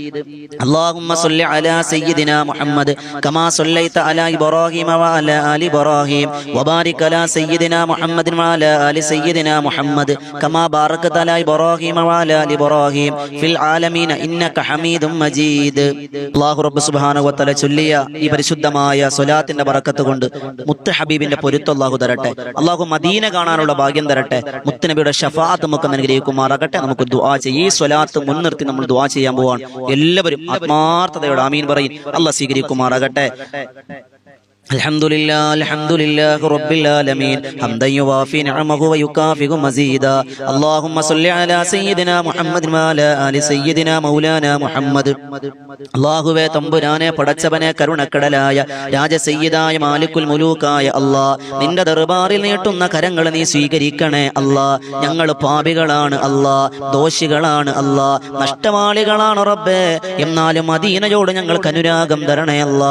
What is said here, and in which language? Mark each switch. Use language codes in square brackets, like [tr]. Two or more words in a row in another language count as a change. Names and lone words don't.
[ar] اللهم صل على سيدنا محمد كما صليت على إبراهيم وعلى آل إبراهيم وبارك على سيدنا محمد وعلى آل سيدنا محمد كما باركت على إبراهيم وعلى آل إبراهيم في العالمين إنك حميد مجيد [ml] അല്ലാഹു റബ്ബ് സുബ്ഹാനഹു വ തആല ചൊല്ലിയ ഈ പരിശുദ്ധമായ സ്വലാത്തിന്റെ ബറക്കത്ത് കൊണ്ട് മുത്ത് ഹബീബിന്റെ പൊരുത്തം അല്ലാഹു തരട്ടെ. അല്ലാഹു മദീന കാണാനുള്ള ഭാഗ്യം തരട്ടെ. മുത്തുനബിയുടെ ശഫാഅത്ത് നമുക്ക് അനുഗ്രഹിക്കുമാറാകട്ടെ. നമുക്ക് ദുആ ചെയ്യാം. ഈ സ്വലാത്ത് മുൻനിർത്തി നമ്മൾ ദുആ ചെയ്യാൻ പോവാണ്. എല്ലാവരും ആത്മാർത്ഥതയോടെ ആമീൻ പറയും. അല്ലാഹു സ്വീകരിക്കുമാറാകട്ടെ. [ar] الحمد لله رب العالمين حمدا يوافي نعمه ويكافئ مزيدا اللهم صل على سيدنا محمد وعلى آل سيدنا مولانا محمد [ml] അല്ലാഹുവേ തമ്പുരാനെ പടച്ചവനെ കരുണക്കടലായ രാജസയ്യിദായ മാലിക്കുൽ മുലൂക്കായ അല്ലാ നിന്റെ ദർബാറിൽ നീട്ടുന്ന കരങ്ങൾ നീ സ്വീകരിക്കണേ അല്ലാ. ഞങ്ങൾ പാപികളാണ് അല്ലാ, ദോഷികളാണ് അല്ലാ, നഷ്ടവാളികളാണ് റബ്ബേ. എന്നാലും മദീനയോട് ഞങ്ങൾക്ക് അനുരാഗം തരണേ അല്ലാ.